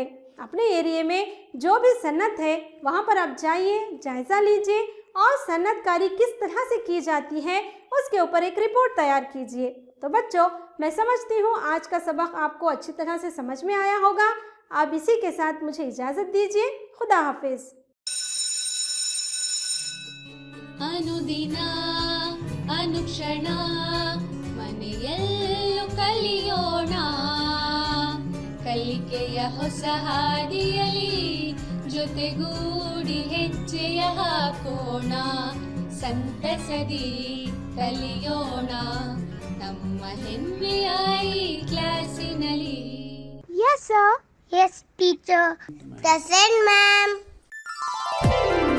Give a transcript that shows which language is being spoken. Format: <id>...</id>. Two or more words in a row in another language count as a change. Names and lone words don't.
<ur>اپنے ایریے میں جو بھی صنعت ہے وہاں پر آپ جائیے، جائزہ لیجیے اور صنعتکاری کس طرح سے کی جاتی ہے اس کے اوپر ایک رپورٹ تیار کیجیے. تو بچو میں سمجھتی ہوں آج کا سبق آپ کو اچھی طرح سے سمجھ میں آیا ہوگا. آپ اسی کے ساتھ مجھے اجازت دیجیے. خدا حافظ.</ur> <sa>अनुदिन अनुक्षण</sa> <kn>ಮನೆಯಲ್ಲೂ ಕಲಿಯೋಣ, ಕಲಿಕೆಯ ಹೊಸ ಹಾದಿಯಲಿ ಜೊತೆಗೂಡಿ ಹೆಜ್ಜೆಯ ಹಾಕೋಣ, ಸಂತಸದಿ ಕಲಿಯೋಣ ನಮ್ಮ ಹೆಮ್ಮೆಯ ಈ ಕ್ಲಾಸಿನಲ್ಲಿ.</kn> <en>Yes sir. Yes teacher. Present ma'am.</en>